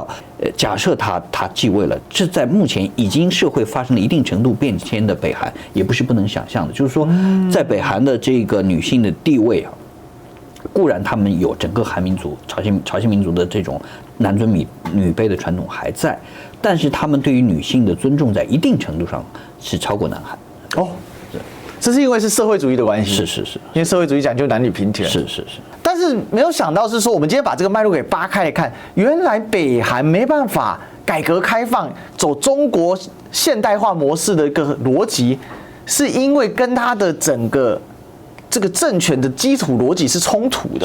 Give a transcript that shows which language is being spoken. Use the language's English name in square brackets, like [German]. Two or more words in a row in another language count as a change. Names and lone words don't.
[Chinese] 假設他繼位了，這在目前已經社會發生了一定程度變遷的北韓，也不是不能想象的。就是說，在北韓的這個女性的地位固然他們有整個韓民族、朝鮮民族的這種男尊女卑的傳統還在，但是他們對於女性的尊重在一定程度上是超過南韓。這是因為是社會主義的關係，是，因為社會主義講究男女平權，是。但是沒有想到是說，我們今天把這個脈絡給扒開來看，原來北韓沒辦法改革開放，走中國現代化模式的一個邏輯，是因為跟他的整個這個政權的基礎邏輯是衝突的。